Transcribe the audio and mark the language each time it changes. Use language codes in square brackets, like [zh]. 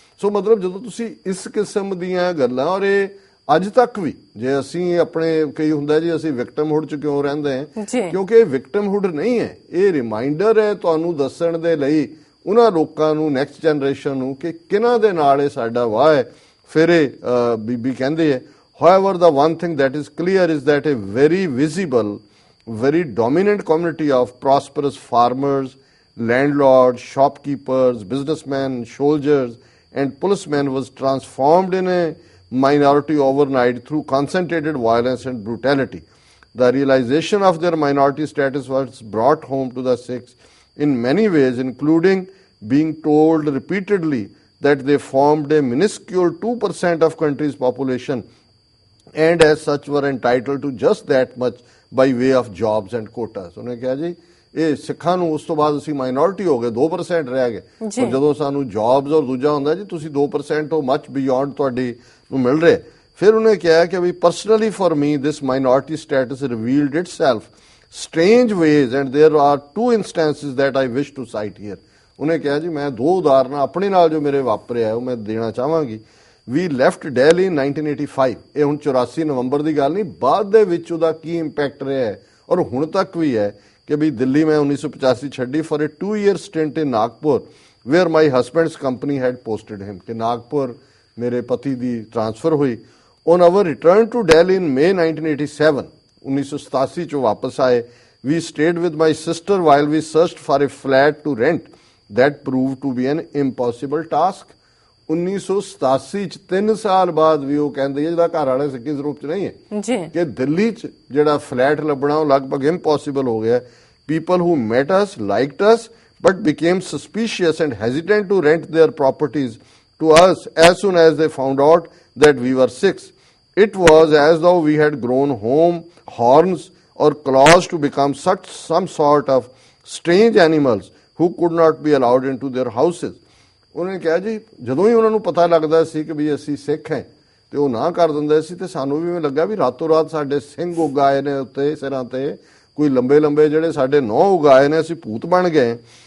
[pa] ਸੋ ਮਤਲਬ ਜਦੋਂ ਤੁਸੀਂ ਇਸ ਕਿਸਮ ਦੀਆਂ ਗੱਲਾਂ, ਔਰ ਇਹ ਅੱਜ ਤੱਕ ਵੀ ਜੇ ਅਸੀਂ ਆਪਣੇ ਕਈ ਹੁੰਦਾ ਜੀ ਅਸੀਂ ਵਿਕਟਮਹੁੱਡ ਚ ਕਿਉਂ ਰਹਿੰਦੇ ਹਾਂ, ਕਿਉਂਕਿ ਇਹ ਵਿਕਟਮਹੁੱਡ ਨਹੀਂ ਹੈ, ਇਹ ਰਿਮਾਈਂਡਰ ਹੈ ਤੁਹਾਨੂੰ ਦੱਸਣ ਦੇ ਲਈ ਉਹਨਾਂ ਲੋਕਾਂ ਨੂੰ, ਨੈਕਸਟ ਜਨਰੇਸ਼ਨ ਨੂੰ, ਕਿ ਕਿਹਨਾਂ ਦੇ ਨਾਲ ਇਹ ਸਾਡਾ ਵਾਹ ਹੈ। ਫਿਰ ਇਹ ਬੀਬੀ ਕਹਿੰਦੇ ਹੈ, [en] however the one thing that is clear is that a very visible, very dominant community of prosperous farmers, landlords, shopkeepers, businessmen, soldiers and policemen was transformed in a minority overnight through concentrated violence and brutality. The realization of their minority status was brought home to the Sikhs in many ways, including being told repeatedly that they formed a minuscule 2% of country's population and as such were entitled to just that much by way of jobs and quotas. [pa] ਉਹਨੇ ਕਿਹਾ ਜੀ ਇਹ ਸਿੱਖਾਂ ਨੂੰ ਉਸ ਤੋਂ ਬਾਅਦ ਅਸੀਂ ਮਾਈਨੋਰਿਟੀ ਹੋ ਗਏ, 2% ਰਹਿ ਗਏ, ਪਰ ਜਦੋਂ ਸਾਨੂੰ ਜੌਬਸ ਔਰ ਦੂਜਾ ਹੁੰਦਾ ਜੀ ਤੁਸੀਂ 2% ਹੋ, [en] much beyond [pa] ਤੁਹਾਡੀ ਨੂੰ ਮਿਲ ਰਿਹਾ। ਫਿਰ ਉਹਨੇ ਕਿਹਾ ਕਿ ਵੀ [en] Personally for me this minority status revealed itself strange ways and there are 2 instances that I wish to cite here. [pa] ਉਹਨੇ ਕਿਹਾ ਜੀ ਮੈਂ 2 ਉਦਾਹਰਨਾਂ ਆਪਣੇ ਨਾਲ ਜੋ ਮੇਰੇ ਵਾਪਰਿਆ ਉਹ ਮੈਂ ਦੇਣਾ ਚਾਹਾਂਗੀ। [en] we left Delhi in 1985, [pa] ਇਹ ਹੁਣ 84 ਨਵੰਬਰ ਦੀ ਗੱਲ ਨਹੀਂ, ਬਾਅਦ ਦੇ ਵਿੱਚ ਉਹਦਾ ਕੀ ਇੰਪੈਕਟ ਰਿਹਾ ਹੈ ਔਰ ਹੁਣ ਤੱਕ ਵੀ ਹੈ ਕਿ ਵੀ ਦਿੱਲੀ ਮੈਂ 1985 ਛੱਡੀ [en] for a 2-year stint in Nagpur where my husband's company had posted him, [pa] ਕਿ ਨਾਗਪੁਰ ਮੇਰੇ ਪਤੀ ਦੀ ਟ੍ਰਾਂਸਫਰ ਹੋਈ। [en] On our return to Delhi in May 1987, [pa] 1987 ਚ ਵਾਪਸ ਆਏ। [en] We stayed with my sister while we searched for a flat to rent that proved to be an impossible task. [pa] 1987 ਚ 3 ਸਾਲ ਬਾਅਦ ਵੀ ਉਹ ਕਹਿੰਦੇ ਜਿਹਦਾ ਘਰ ਵਾਲੇ ਸਿੱਖੀ ਸਰੂਪ ਚ ਨਹੀਂ ਹੈ ਜੀ, ਕਿ ਦਿੱਲੀ ਚ ਜਿਹੜਾ ਫਲੈਟ ਲੱਭਣਾ ਉਹ ਲਗਭਗ ਇੰਪੋਸੀਬਲ ਹੋ ਗਿਆ। [en] People who met us, liked us, but became suspicious and hesitant to rent their properties to us as soon as they found out that we were Sikhs. It was as though we had grown horns or claws to become some sort of strange animals who could not be allowed into their houses. [pa] ਉਹਨੇ ਕਿਹਾ ਜੀ ਜਦੋਂ ਹੀ ਉਹਨਾਂ ਨੂੰ ਪਤਾ ਲੱਗਦਾ ਸੀ ਕਿ ਵੀ ਅਸੀਂ ਸਿੱਖ ਹਾਂ ਤੇ ਉਹ ਨਾ ਕਰ ਦਿੰਦੇ ਸੀ, ਤੇ ਸਾਨੂੰ ਵੀ ਲੱਗਾ ਵੀ ਰਾਤੋਂ ਰਾਤ ਸਾਡੇ ਸਿੰਘ ਉਗਾਏ ਨੇ ਉੱਤੇ ਸਿਰਾਂ ਤੇ, ਕੋਈ ਲੰਬੇ ਲੰਬੇ ਜਿਹੜੇ ਸਾਡੇ ਨੌ ਉਗਾਏ ਨੇ, ਅਸੀਂ ਭੂਤ ਬਣ ਗਏ।